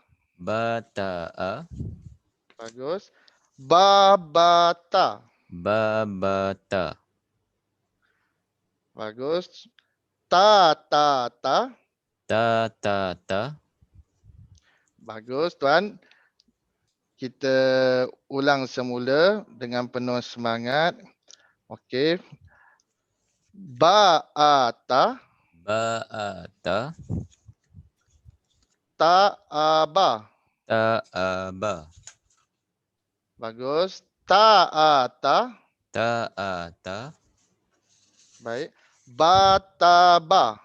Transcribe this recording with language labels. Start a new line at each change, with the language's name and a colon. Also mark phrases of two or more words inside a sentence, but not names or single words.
Malay: Bata'a. Bagus. Babata. Babata. Bagus. Tatata. Tatata. Bagus tuan. Kita ulang semula dengan penuh semangat. Okey. Ba'ata. Ba'ata. Ta'aba. Ta'aba. Bagus. Ta'ata. Ta'ata. Baik. Bataba.